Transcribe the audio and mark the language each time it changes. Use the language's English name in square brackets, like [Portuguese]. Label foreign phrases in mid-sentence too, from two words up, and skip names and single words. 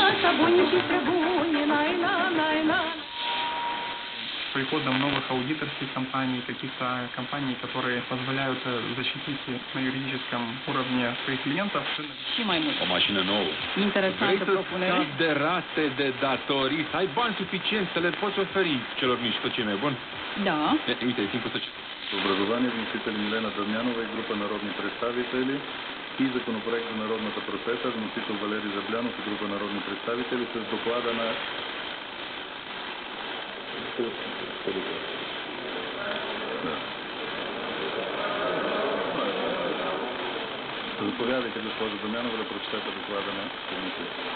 [Russian] Приходом новых аудиторских компаний, каких-то компаний, которые позволяют защитить на юридическом уровне своих клиентов. [Romanian] Și mai mult. O mașină nouă. Interesantă Vrei propunere. să scapi de rate de datorii, să ai bani suficienți, să le poți oferi celor mici. Tot ce e mai bun? [Russian] Да. [Romanian] Uite, e timpul să... [Bulgarian] Образование, вносители Милена Дамянова и група народни представители и законопроект за народната просвета, вносител Валерий Заблянов и група народни представители с доклада на... Заповядайте, госпожо Дамянова, да прочетете доклада на комисията.